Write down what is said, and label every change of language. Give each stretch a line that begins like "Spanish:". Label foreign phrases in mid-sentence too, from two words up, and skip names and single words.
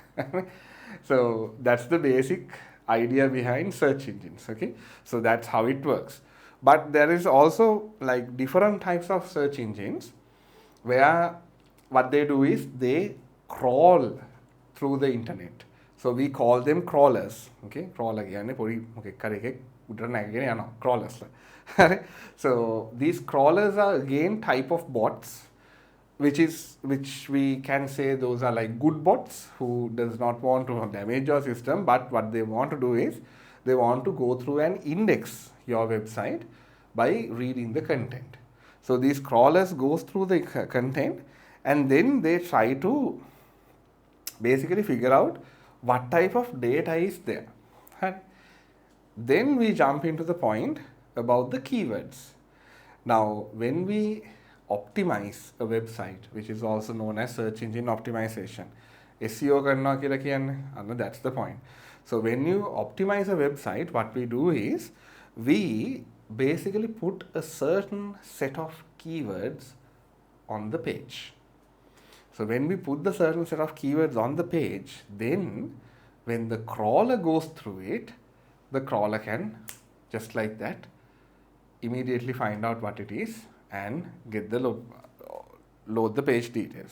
English: So that's the basic idea behind search engines. Okay, so that's how it works. But there is also like different types of search engines where what they do is they crawl through the internet. So we call them crawlers.
Sinhala: Okay, crawler කියන්නේ පොඩි මොකෙක් හරි එකෙක් උඩට නැගගෙන යනවා crawlers.
English: So these crawlers are again type of bots which we can say those are like good bots who does not want to damage your system, but what they want to do is they want to go through and index your website by reading the content. So these crawlers goes through the content and then they try to basically figure out what type of data is there. And then we jump into the point about the keywords. Now when we optimize a website, which is also known as search engine optimization,
Sinhala: SEO කරනවා කියලා කියන්නේ,
English: that's the point. So when you optimize a website, what we do is we basically put a certain set of keywords on the page. So when we put the certain set of keywords on the page, then when the crawler goes through it, the crawler can just like that immediately find out what it is and get the load the page details.